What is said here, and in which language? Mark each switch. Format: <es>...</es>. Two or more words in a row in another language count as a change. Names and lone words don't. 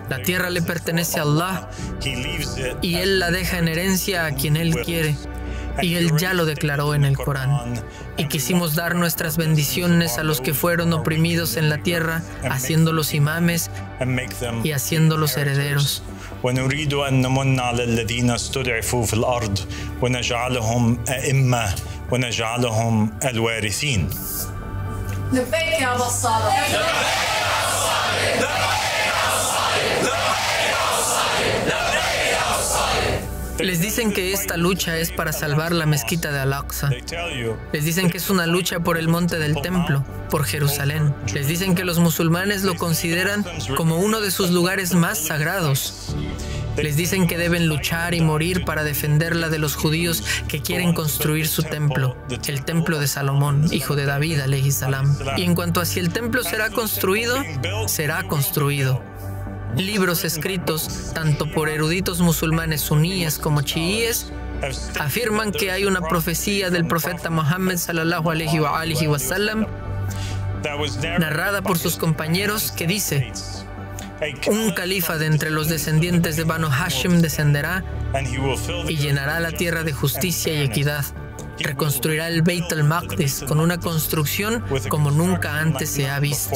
<es>La tierra le pertenece a Allah y Él la deja en herencia a quien Él quiere. Y Él ya lo declaró en el Corán. Y quisimos dar nuestras bendiciones a los que fueron oprimidos en la tierra, haciéndolos imames y haciéndolos herederos.</es> <ar>ونريد أن نمن على الذين استضعفوا في الأرض ونجعلهم أئمة ونجعلهم الوارثين. لبيك يا أبا الصالح.</ar> <es>Les dicen que esta lucha es para salvar la mezquita de Al-Aqsa. Les dicen que es una lucha por el monte del templo, por Jerusalén. Les dicen que los musulmanes lo consideran como uno de sus lugares más sagrados. Les dicen que deben luchar y morir para defenderla de los judíos que quieren construir su templo, el templo de Salomón, hijo de David,</es> <ar>عليه السلام.</ar> <es>Y en cuanto a si el templo será construido, será construido. Libros escritos tanto por eruditos musulmanes suníes como chiíes afirman que hay una profecía del profeta Muhammad</es> <ar>صلى الله عليه وسلم</ar> <es>narrada por sus compañeros que dice: un califa de entre los descendientes de Banu Hashim descenderá y llenará la tierra de justicia y equidad. Reconstruirá el Beit al-Maqdis con una construcción como nunca antes se ha visto.</es>